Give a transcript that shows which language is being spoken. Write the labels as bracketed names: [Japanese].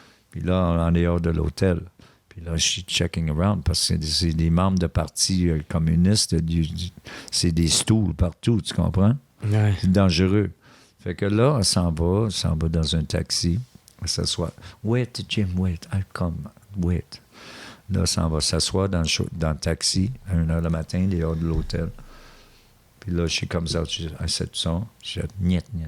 [French] Puis là, on est hors de l'hôtel. Puis là, je suis [English] checking around [French] parce que c'est des membres de partis communistes, c'est des stools partout, tu comprends? Ouais. C'est dangereux. Fait que là, on s'en va dans un taxi, on s'assoit. [English] Wait, Jim, wait, I'll come, wait. [French] Là, on s'en va s'asseoir dans le taxi à 1h le matin, il est hors de l'hôtel. Puis là, [English] she comes out, I said, son, she said, niet.